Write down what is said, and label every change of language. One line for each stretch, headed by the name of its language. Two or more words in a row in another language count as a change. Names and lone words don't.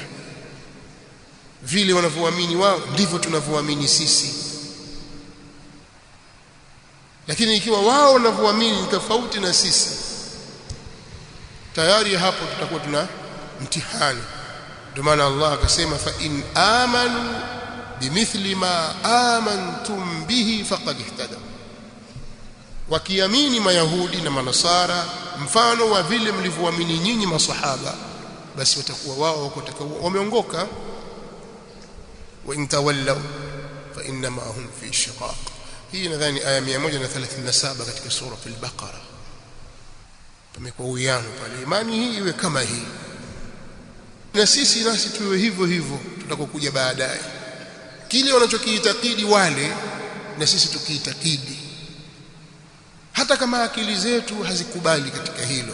Swahili: Vile wanavyoamini wao ndivyo tunavyoamini sisi. Lakini ikiwa wao wanavyoamini tofauti na sisi, tayari hapo tutakuwa tuna mtihani. Ndio maana Allah akasema
Arabic: فإن آمنوا بمثل ما آمنتم به فقد اهتدوا.
Swahili: Wakiamini Mayahudi na Manasara mfano wa vile mlivyoamini nyinyi maswahaba, basi watakuwa wao wameongoka.
Arabic: وإن تولوا فإنما هم في شقاق.
Swahili: Hii nadhani aya 137 katika sura al-Baqara. Pamekuwa uwiano pale. Imani hii iwe kama hii, na sisi nasi tuwe hivyo hivyo tutakokuja baadaye. Kile wanachokiitakidi wale na sisi tukiitakidi, hata kama akili zetu hazikubali katika hilo.